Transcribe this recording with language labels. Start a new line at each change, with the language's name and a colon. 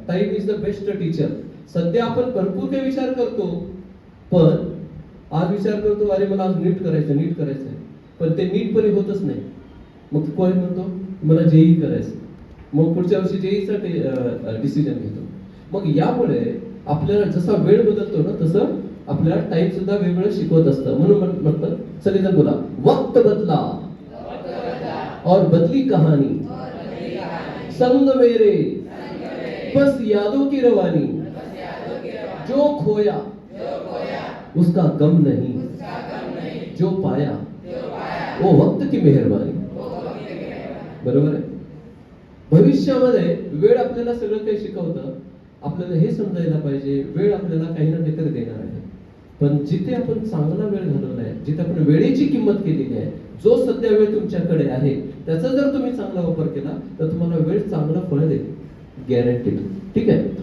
English: Time is the best teacher.
Marathi: सध्या आपण भरपूर काही विचार करतो, पण आज विचार करतो, अरे मला आज नीट करायचंय, पण ते नीटपणे होतच नाही. मग कोण म्हणतो मला जेई करायचं, मग पुढच्या वर्षी जेईचा डिसिजन घेतो. मग यामुळे आपल्याला जसा वेळ बदलतो ना, तसं आपल्याला टाइम सुद्धा वेगवेगळं शिकवत असतं. म्हणून म्हटलं, सगळेजण बोला,
Hindi: वक्त बदला और बदली कहानी, संग मेरे बस यादों की रवानी, जो खोया उसका गम नहीं, जो पाया वो वक्त की मेहरबानी.
Marathi: बरोबर आहे. भविष्यामध्ये वेळ आपल्याला सगळं काही शिकवतं. आपल्याला हे समजायला पाहिजे, वेळ आपल्याला काही ना काहीतरी देणार आहे. पण जिथे आपण चांगला वेळ घालवलाय, जिथे आपण वेळेची किंमत केलेली आहे, जो सध्या वेळ तुमच्याकडे आहे, त्याचा जर तुम्ही चांगला वापर केला तर तुम्हाला वेळ चांगलं फळ देईल, गॅरंटीड. ठीक आहे.